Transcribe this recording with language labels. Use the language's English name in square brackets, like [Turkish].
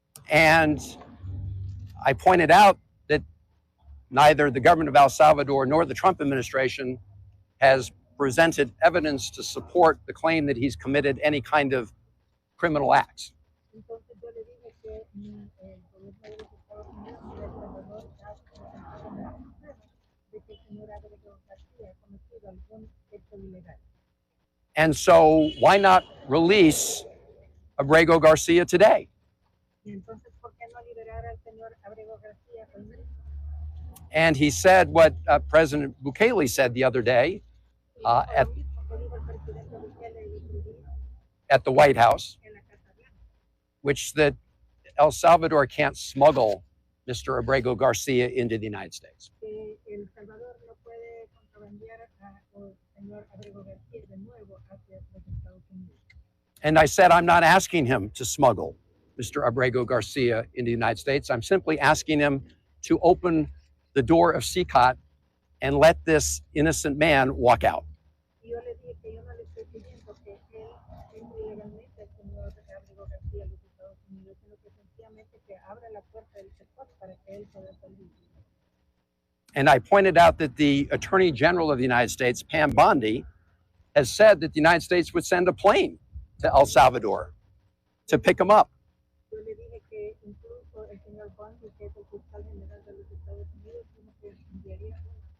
[English] And I pointed out that neither the government of El Salvador nor the Trump administration has presented evidence to support the claim that he's committed any kind of criminal acts. [Spanish] Entonces yo le dije que ni el gobierno de los Estados Unidos ni El Salvador ha presentado ninguna prueba de que el señor Abrego García ha cometido algún hecho ilegal. [English] And so why not release Abrego Garcia today? [Spanish] Y entonces, ¿por qué no liberar al señor Abrego García hoy mismo? [English] And he said what President Bukele said the other day [Spanish] Lo mismo que dijo el presidente Bukele y Breezy [English] at the White House, [Spanish] en la Casa Blanca, [English] which that El Salvador can't smuggle Mr. Abrego Garcia into the United States. [Spanish] que El Salvador no puede contrabandear al señor Abrego García de nuevo hacia los Estados Unidos. [English] And I said, I'm not asking him to smuggle Mr. Abrego Garcia into the United States. I'm simply asking him to open the door of CICOT and let this innocent man walk out. [Spanish] Y yo le dije que yo no le estoy pidiendo que él entre ilegalmente al señor Abrego García a los Estados Unidos, sino que sencillamente que abra la puerta del sector para que él pueda salir. [English] And I pointed out that the Attorney General of the United States, Pam Bondi, has said that the United States would send a plane to El Salvador to pick him up. [Spanish] Yo le dije que incluso el señor Bondi, que es el fiscal general de los Estados Unidos, dijo que enviaría una